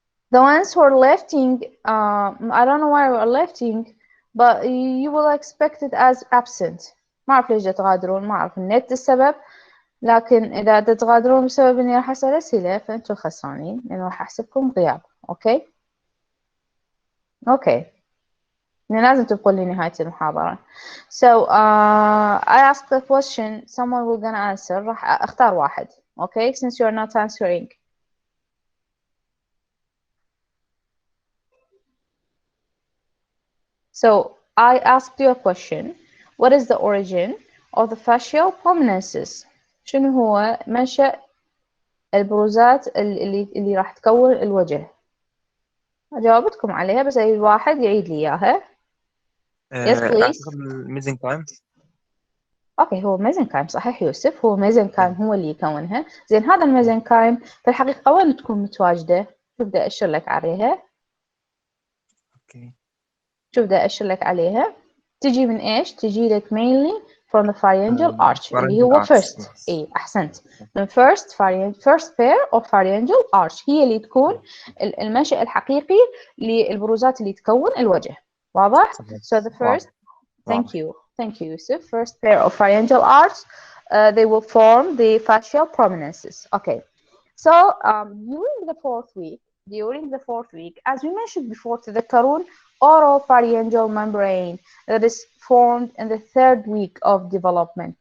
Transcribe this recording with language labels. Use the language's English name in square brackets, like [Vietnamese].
[English] The ones who are lifting, I don't know why we're lifting, but you will expect it as absent. [Arabic] ما أعرف ليش تغادرون، ما أعرف النت السبب، لكن إذا تتغادرون بسبب إني راح أسأل أسئلة فأنتم خسرانين، لأنه راح أحسبكم غياب. أوكي؟ أوكي. لازم تبقوا لنهاية المحاضرة. [English] So I asked the question, someone will gonna answer. [Arabic] راح أختار واحد. Okay? [English] Since you are not answering. So I asked you a question. What is the origin of the fascial prominences? [Arabic] شنو هو منشأ البروزات اللي راح تكون الوجه؟ جاوبتكم عليها بس أي واحد يعيد لي إياها. [English] Yes please. [Arabic] الميزنكايم. اوكي هو ميزنكايم صحيح يوسف، هو ميزنكايم هو اللي يكونها. زين هذا الميزنكايم في الحقيقة وين تكون متواجدة؟ شوف بدي أشر لك عليها. اوكي. شوف بدي أشر لك عليها. تجي من إيش؟ تجي لك [English] mainly from the pharyngeal arch [Arabic] اللي هو first. إيه أحسنت. من [English] first pair of pharyngeal arch [Arabic] هي اللي تكون المنشأ الحقيقي للبروزات اللي تكون الوجه. واضح؟ [English] So the first. Thank you, Yusuf. First pair of pharyngeal arches, they will form the fascial prominences. Okay, so during the fourth week, as we mentioned before, to the [Arabic] تذكرون [English] oropharyngeal membrane that is formed in the third week of development.